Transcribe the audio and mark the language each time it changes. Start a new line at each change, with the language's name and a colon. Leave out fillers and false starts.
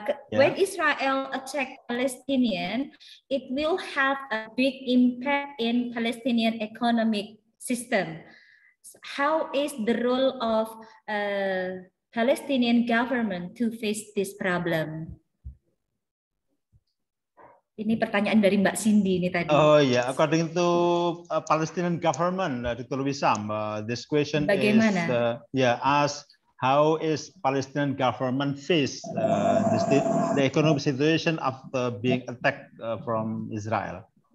English: When Israel attack Palestinian, it will have a big impact in Palestinian economic system. How is the role of Palestinian government to face this problem?
Indonesian: Ini pertanyaan dari Mbak Cindy ini tadi.
English: Oh yeah, according to Palestinian government, Dr. Wisam, this question
Indonesian: bagaimana?
English: is ask how is Palestinian government face the economic situation after being attacked from Israel?